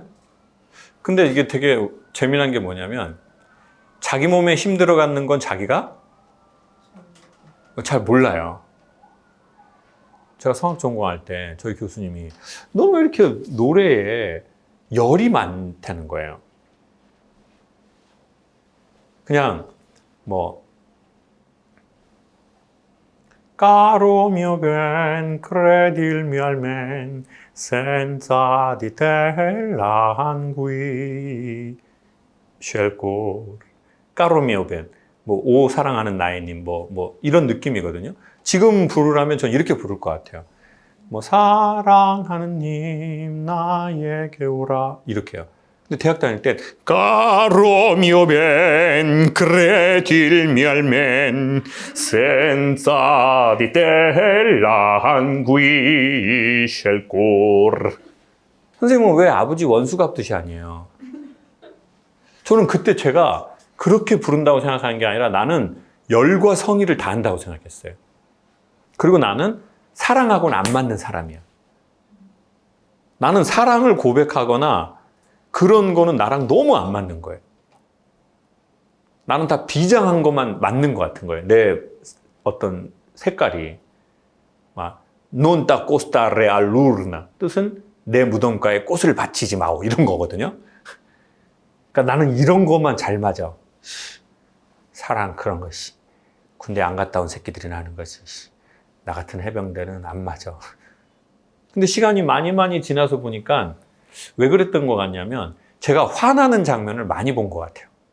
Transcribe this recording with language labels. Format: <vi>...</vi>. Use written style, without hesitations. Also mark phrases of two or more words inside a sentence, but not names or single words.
<ko>근데 이게 되게 재미난 게 뭐냐면 자기 몸에 힘 들어가는 건 자기가 잘 몰라요. 제가 성악 전공할 때 저희 교수님이 너 왜 이렇게 노래에 열이 많다는 거예요. 그냥 뭐</ko> <it>Caro mio ben, credilmi almen, senza di te languì scel cor. Caro mio ben,</it> <ko>뭐 오 사랑하는 나의 님, 뭐 이런 느낌이거든요. 지금 부르라면 전 이렇게 부를 것 같아요. 뭐 사랑하는 님 나에게 오라 이렇게요. 근데 대학 다닐 때</ko> <it>Caro mio ben, credilmi almen, senza di te languisce il cor.</it> <ko>선생님은 왜 아버지 원수 갚듯이 아니에요? 저는 그때 제가 그렇게 부른다고 생각하는 게 아니라 나는 열과 성의를 다한다고 생각했어요. 그리고 나는 사랑하고는 안 맞는 사람이야. 나는 사랑을 고백하거나 그런 거는 나랑 너무 안 맞는 거예요. 나는 다 비장한 것만 맞는 것 같은 거예요. 내 어떤 색깔이. 막</ko> <it>non ta costare all'urna</it> <ko>뜻은 내 무덤가에 꽃을 바치지 마오 이런 거거든요. 그러니까 나는 이런 것만 잘 맞아. 사랑 그런 것이 군대 안 갔다 온 새끼들이 하는 것이 나 같은 해병대는 안 맞아. 근데 시간이 많이 지나서 보니까 왜 그랬던 것 같냐면 제가 화나는 장면을 많이 본 것 같아요.</ko>